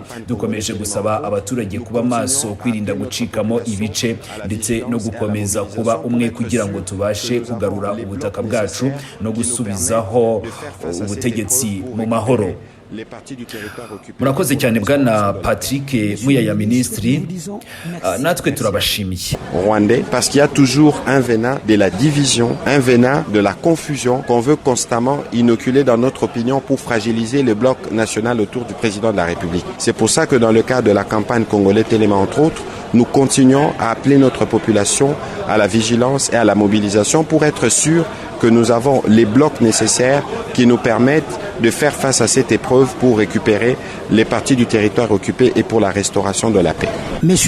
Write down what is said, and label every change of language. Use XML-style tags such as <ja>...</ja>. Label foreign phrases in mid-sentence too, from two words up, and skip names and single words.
<rw>Dukomeje gusaba abaturage kuba maso, kwirinda gucikamo ibice ndetse no gukomeza kuba umwe kugira ngo tubashe kugarura ubutaka bwacu no gusubizaho ubutegetsi mu mahoro. Murakoze cyane Bwana Patrick Muyaya, Ministre. Natwe turabashimiye.</rw> <fr>Rwandais, parce qu'il y a toujours un venin de la division, un venin de la confusion qu'on veut constamment inoculer dans notre opinion pour fragiliser le bloc national autour du président de la République. C'est pour ça que dans le cadre de la campagne congolaise Téléma entre autres, nous continuons à appeler notre population à la vigilance et à la mobilisation pour être sûr que nous avons les blocs nécessaires qui nous permettent de faire face à cette épreuve pour récupérer les parties du territoire occupé et pour la restauration de la paix.</fr>